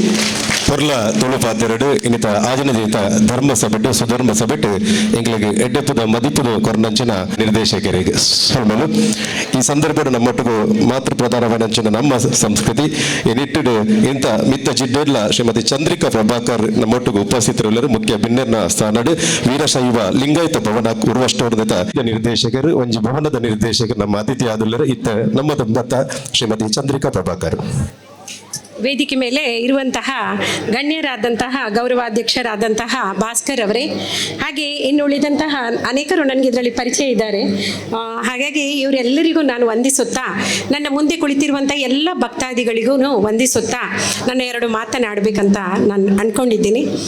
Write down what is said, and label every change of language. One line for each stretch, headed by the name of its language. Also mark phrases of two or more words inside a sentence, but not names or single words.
Tulu: ಪೊರ್ಲ ತುಳು ಪಾತೆರಡು ಇನ್ನಿತ ಆಜನ ಜೀತ ಧರ್ಮ ಸಭೆಟ್ಟು ಸುಧರ್ಮ ಸಭೆಟ್ಟು ಎಂಗ್ಲಿಗೆ ಎಡ್ಡೆಪ್ಪದ ಮದಿಪುದು ಕೊರ್ನಂಚಿನ ನಿರ್ದೇಶಕರಿಗೆ ಸೊಲ್ಮಲು ಈ ಸಂದರ್ಭದ ನಮ್ಮೊಟ್ಟಿಗೂ ಮಾತೃ ಪ್ರಧಾನವನಂಚಿನ ನಮ್ಮ ಸಂಸ್ಕೃತಿ ಎನಿಟ್ಟಿಡು ಇಂಥ ಮಿತ್ತ ಜಿಡ್ಡೆಲ್ಲ ಶ್ರೀಮತಿ ಚಂದ್ರಿಕಾ ಪ್ರಭಾಕರ್ ನಮ್ಮೊಟ್ಟಿಗೂ ಉಪಸ್ಥಿತರುಳ್ಳರು ಮುಖ್ಯ ಬಿನ್ನೆರ್ನ ಸ್ಥಾನಡು ವೀರಶೈವ ಲಿಂಗಾಯತ ಭವನ ಉರ್ವಷ್ಟೋರ್ದತ ನಿರ್ದೇಶಕರು ಒಂಜಿ ಭವನದ ನಿರ್ದೇಶಕರು ನಮ್ಮ ಅತಿಥಿ ಆದುಲ್ಲರು ಇತ್ತ ನಮ್ಮ ದತ್ತ ಶ್ರೀಮತಿ ಚಂದ್ರಿಕಾ ಪ್ರಭಾಕರ್.
Kannada: ವೇದಿಕೆ ಮೇಲೆ ಇರುವಂತಹ ಗಣ್ಯರಾದಂತಹ ಗೌರವಾಧ್ಯಕ್ಷರಾದಂತಹ ಭಾಸ್ಕರ್ ಅವರೇ, ಹಾಗೆ ಇನ್ನು ಉಳಿದಂತಹ ಅನೇಕರು ನನಗೆ ಇದರಲ್ಲಿ ಪರಿಚಯ ಇದ್ದಾರೆ. ಹಾಗಾಗಿ ಇವರೆಲ್ಲರಿಗೂ ನಾನು ವಂದಿಸುತ್ತಾ, ನನ್ನ ಮುಂದೆ ಕುಳಿತಿರುವಂಥ ಎಲ್ಲ ಭಕ್ತಾದಿಗಳಿಗೂ ವಂದಿಸುತ್ತಾ ನನ್ನ ಎರಡು ಮಾತನಾಡಬೇಕಂತ ನಾನು ಅಂದ್ಕೊಂಡಿದ್ದೀನಿ.